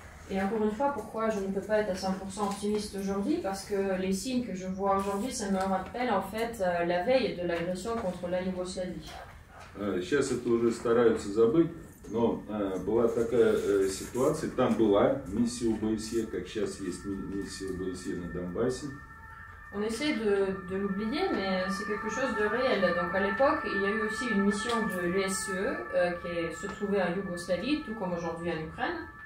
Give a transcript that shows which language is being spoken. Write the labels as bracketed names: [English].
[French] Et encore une fois, pourquoi je ne peux pas être à 100% optimiste aujourd'hui? Parce que les signes que je vois aujourd'hui, ça me rappelle en fait la veille de l'agression contre la Yougoslavie. [Russian] Сейчас это уже стараются забыть, но была такая ситуация, там была миссия ОБСЕ, как сейчас есть миссия ОБСЕ на Донбассе. [French] On essaie de l'oublier, mais c'est quelque chose de réel. Donc à l'époque, il y a eu aussi une mission de l'USCE qui se trouvait en Yougoslavie, tout comme aujourd'hui en Ukraine.